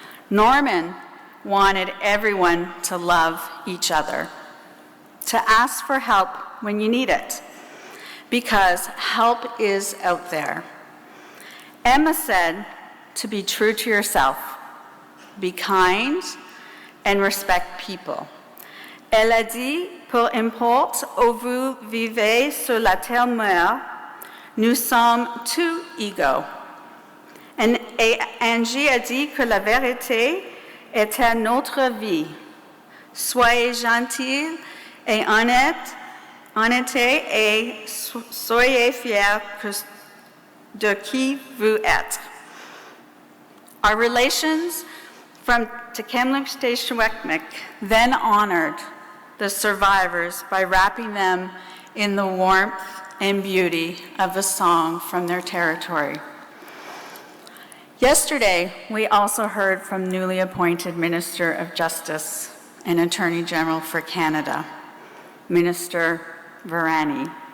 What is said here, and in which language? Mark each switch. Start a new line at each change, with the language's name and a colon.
English: Norman wanted everyone to love each other, to ask for help when you need it, because help is out there. Emma said to be true to yourself, be kind, and respect people.
French: Elle a dit, peu importe où vous vivez sur la terre mère, nous sommes tous égaux. Et Angie a dit que la vérité était notre vie. Soyez gentils et honnêtes et soyez fiers de qui vous êtes.
English: Our relations from Tk'emlúps-te-Secwépemc then honored the survivors by wrapping them in the warmth and beauty of a song from their territory. Yesterday, we also heard from newly appointed Minister of Justice and Attorney General for Canada, Minister Virani.